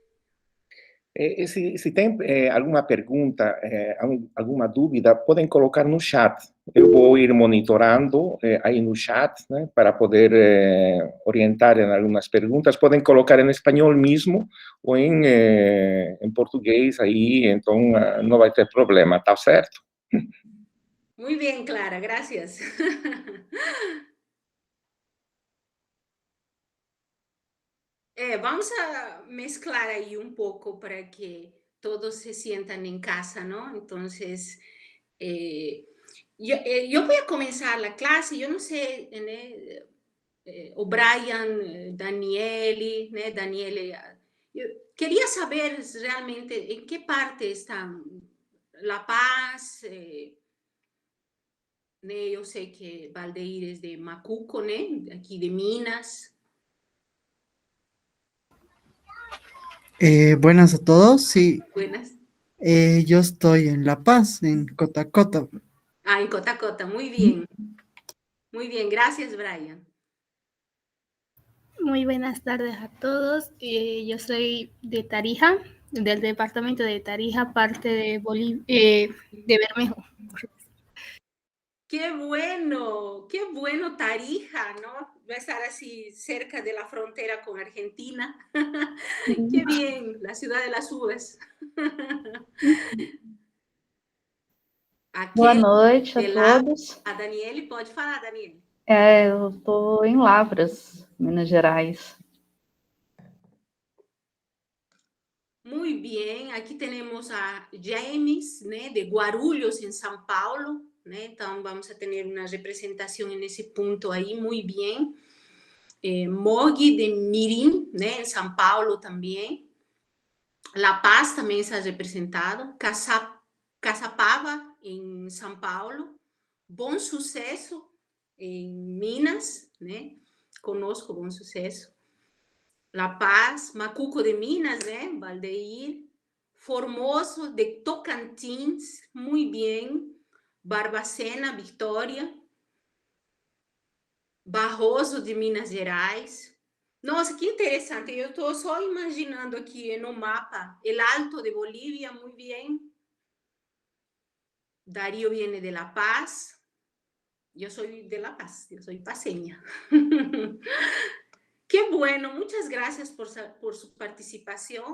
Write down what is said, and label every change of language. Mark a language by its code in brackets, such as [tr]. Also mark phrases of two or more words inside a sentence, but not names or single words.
[pt] Se tem alguma pergunta, alguma dúvida, podem colocar no chat. Eu vou ir monitorando aí no chat, né, para poder orientar em algumas perguntas. Podem colocar em espanhol mesmo ou em português aí, então não vai ter problema, tá certo? [es] Muy bien, Clara, gracias. Vamos a mezclar aí un poco para que todos se sientan en casa, ¿no? Entonces, yo voy a comenzar la clase, yo no sé, [pt] né, o Brian, Daniele, né, Daniele, eu queria saber realmente em que parte está La Paz, né, eu sei que Valdeir é de Macuco, né, aqui de Minas. [es] Buenas a todos, sí, Buenas. yo estoy en La Paz, en Cotacota. Ah, en Cotacota, muy bien. Muy bien, gracias, Brian. Muy buenas tardes a todos. Yo soy de Tarija, del departamento de Tarija, parte de de Bermejo. Qué bueno Tarija, ¿no? Va a estar así cerca de la frontera con Argentina. Qué bien, la ciudad de las uvas. [pt] Boa Aquele noite a de lá, todos. a Daniele, pode falar, Daniele. Eu estou em Lavras, Minas Gerais. [es] Muy bien, aquí tenemos a James, ¿né? De Guarulhos, en São Paulo, ¿né? Entonces vamos a tener una representación en ese punto ahí, muy bien. Mogi de Mirim, ¿né? En São Paulo también. La Paz también está representado. Caçapava, en São Paulo. Bom Sucesso, en Minas, ¿né? Conozco Bom Sucesso. La Paz, Macuco de Minas, né? Valdeir. Formoso de Tocantins, muy bien. Barbacena, Vitória. Barroso de Minas Gerais. [pt] Nossa, que interessante. Eu estou só imaginando aqui no mapa el Alto de Bolívia, [es] muy bien. Darío viene de La Paz. Yo soy de La Paz, yo soy paseña. Qué bueno, muchas gracias por su participación.